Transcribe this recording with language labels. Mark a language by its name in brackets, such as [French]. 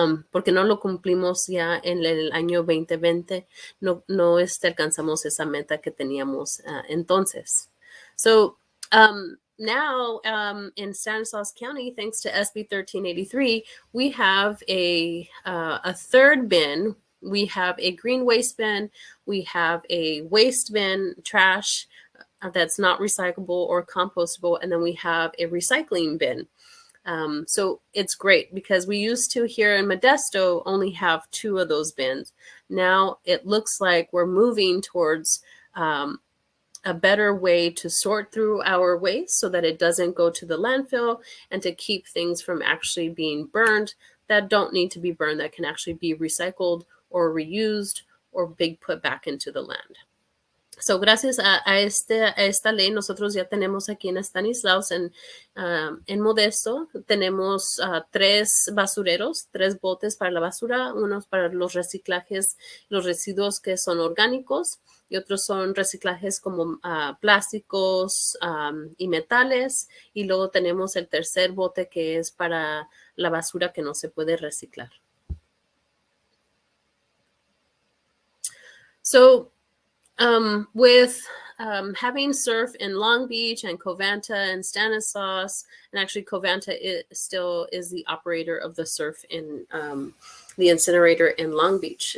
[Spanish] Porque no lo cumplimos ya en el año 2020, no alcanzamos esa meta que teníamos entonces. [English] So now in Stanislaus County, thanks to SB 1383, we have a third bin. We have a green waste bin. We have a waste bin, trash that's not recyclable or compostable, and then we have a recycling bin. So it's great because we used to here in Modesto only have 2 of those bins. Now it looks like we're moving towards a better way to sort through our waste so that it doesn't go to the landfill, and to keep things from actually being burned that don't need to be burned, that can actually be recycled or reused or put back into the land. [Spanish] So, gracias a esta ley, nosotros ya tenemos aquí en Stanislaus, en Modesto, tenemos 3 basureros, 3 botes para la basura, unos para los reciclajes, los residuos que son orgánicos, y otros son reciclajes como plásticos y metales, y luego tenemos el tercer bote que es para la basura que no se puede reciclar. [English] So, with having surf in Long Beach and Covanta and Stanislaus, and actually Covanta still is the operator of the surf in the incinerator in Long Beach.